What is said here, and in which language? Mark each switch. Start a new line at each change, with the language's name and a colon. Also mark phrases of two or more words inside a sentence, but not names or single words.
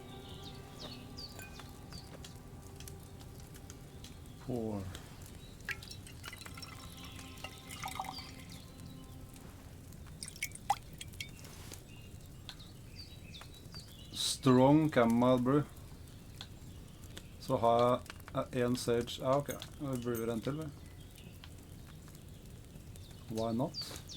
English: Pour. Strong chamomile brew.
Norwegian: Så har jeg en sage. Ja, ok. Vi brewer en til, vel?
English: Why not?